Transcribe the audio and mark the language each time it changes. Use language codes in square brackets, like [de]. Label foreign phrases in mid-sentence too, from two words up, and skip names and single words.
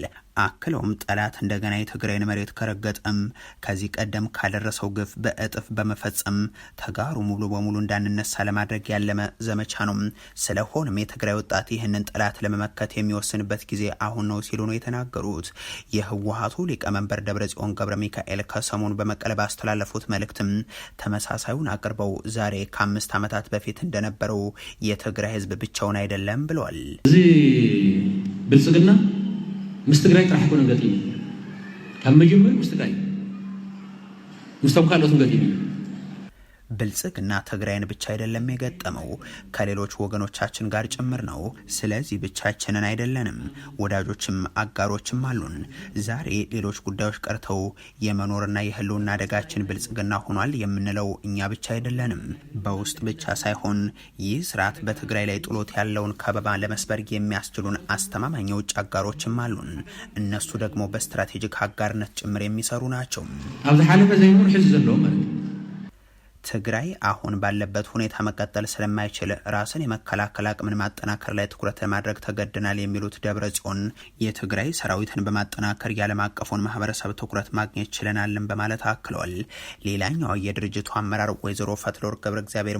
[am] አክለውም ጠላት እንደገና የትግራይን መሬት ከረገጠም ከዚህ ቀደም ካደረሰው ግፍ በእጥፍ በመፈጸም ተጋሩ ሙሉ በሙሉ እንዳንነሳ ለማድረግ ያለመ ዘመቻ ነው። ስለሆነም የትግራይ ወጣት ይህንን ጠላት ለመመከት የሚወስንበት ጊዜ አሁን ነው ሲሉ ነው የተናገሩት። የህወሓቱ ሊቀመንበር ደብረጽዮን ገብረ ሚካኤል ከሰሞኑ በመቀለ ባስተላለፉት መልእክትም ተመሳሳዩን አቅርበው ዛሬ ከ5 ዓመታት በፊት እንደነበረው የትግራይ ህዝብ ብቻውን አይደለም ብለዋል። [ti] እዚህ ብልጽግና ምስ ትግራይ ጥራሕ ኮነ ገጢሙ ካብ መጀመሪያ ምስ ትግራይ ምስቶም ካልኦትን ገጢሙ [am] ብልጽግና ትግራይን ብቻ አይደለም የገጠመው ከሌሎች ወገኖቻችን ጋር ጭምር ነው። ስለዚህ ብቻችንን አይደለንም፣ ወዳጆችም አጋሮችም አሉን። ዛሬ ሌሎች ጉዳዮች ቀርተው የመኖርና የህልውና አደጋችን ብልጽግና ሆኗል የምንለው እኛ ብቻ አይደለንም። በውስጥ ብቻ ሳይሆን ይህ ስርዓት በትግራይ ላይ ጥሎት ያለውን ከበባ ለመስበር የሚያስችሉን አስተማማኝ የውጭ አጋሮችም አሉን። እነሱ ደግሞ በስትራቴጂክ አጋርነት ጭምር የሚሰሩ ናቸው። [ti] ኣብዚ ሓለፈ ዘይኖር ሕዚ ዘለዎ ማለት [am] ትግራይ አሁን ባለበት ሁኔታ መቀጠል ስለማይችል ራስን የመከላከል አቅምን ማጠናከር ላይ ትኩረት ለማድረግ ተገድናል የሚሉት ደብረጽዮን የትግራይ ሰራዊትን በማጠናከር የዓለም አቀፉን ማህበረሰብ ትኩረት ማግኘት ችለናልን በማለት አክለዋል። ሌላኛው የድርጅቱ አመራር ወይዘሮ ፈትለወርቅ ገብረ እግዚአብሔር